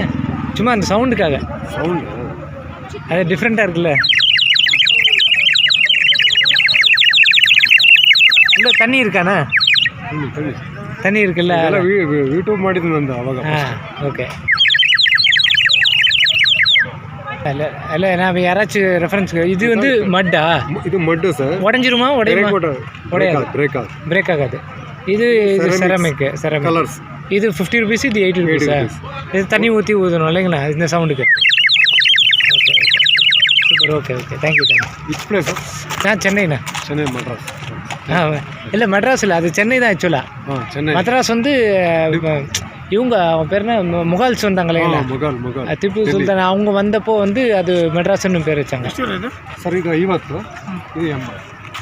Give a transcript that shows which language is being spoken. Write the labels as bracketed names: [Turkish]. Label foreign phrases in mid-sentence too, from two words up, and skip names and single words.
[Tamil] சும்மா அந்த சவுண்டுக்காக. அது டிஃப்ரெண்ட்டாக இருக்குல்ல. இல்லை தண்ணி இருக்காண்ணா? தண்ணி இருக்குல்ல, [Kannada] ಯೂಟ್ಯೂಬ್ ಮಾಡಿದ್ದು ನಂದು ಅವಾಗ. [Tamil] ஓகே. இல்லை நான் யாராச்சும் ரெஃபரன்ஸ். இது வந்து மட்டா? [Kannada] ಇದು ಮಡ್ಡು ಸರ್. [Tamil] உடஞ்சிருமா? உடையாது, பிரேக் ஆகாது. இது செராமிக் கலர்ஸ். இது 50 rupees, இது 80 rupees. இது தண்ணி ஊற்றி ஊற்றணும் இல்லைங்களா இந்த சவுண்டுக்கு? [English] Okay okay, super. Okay okay, thank you thank you. Which place? [Tamil] நான் சென்னைண்ணா. சென்னை, மெட்ராஸ். இல்லை மெட்ராஸ் இல்லை, அது சென்னை தான் ஆக்சுவலாக. சென்னை. மெட்ராஸ் வந்து இவங்க அவன் பேர் என்ன முகால்ஸ் வந்தாங்களே ಮೊಘಲ್ திப்பு சுல்தான் அவங்க வந்தப்போ வந்து அது மெட்ராஸ்ன்னு பேர் வச்சாங்க [Kannada] ಸರ್ ಇದು 50 ಇದು 80